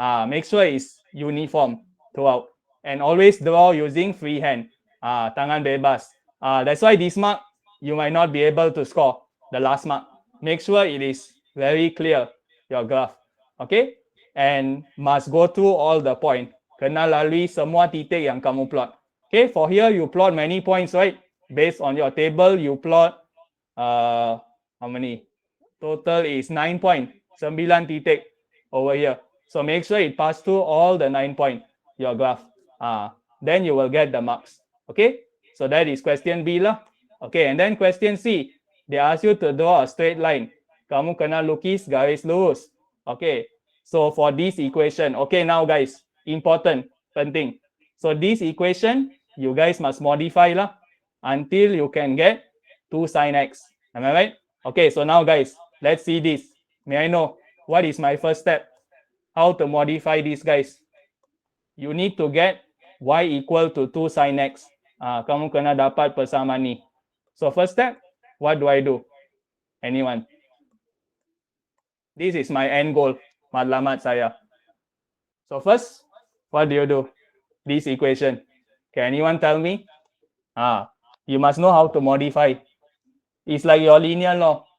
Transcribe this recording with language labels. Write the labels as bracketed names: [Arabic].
[English] Make sure it's uniform throughout. And always draw using freehand. [Malay] Tangan bebas. [English] That's why this mark, you might not be able to score the last mark. Make sure it is very clear, your graph. Okay? And must go through all the point. [Malay] Kena lalui semua titik yang kamu plot. [English] Okay, for here you plot many points, right? Based on your table, you plot how many? Total is 9 point, 9 titik over here. So make sure it pass through all the 9 point, your graph. Then you will get the marks. Okay, so that is question B lah. Okay, and then question C, they ask you to draw a straight line. [Malay] Kamu kena lukis garis lurus. [English] Okay, so for this equation, okay, now guys, important, penting. So this equation, you guys must modify lah until you can get 2 sin x. Am I right? Okay, so now guys, let's see this. May I know what is my first step? How to modify this, guys? You need to get y equal to 2 sin x. [Malay] Kamu kena dapat persamaan ni. [English] So first step, what do I do? Anyone? This is my end goal. [Malay] Matlamat saya. [English] So first, what do you do? This equation. Can anyone tell me? You must know how to modify. It's like your linear law.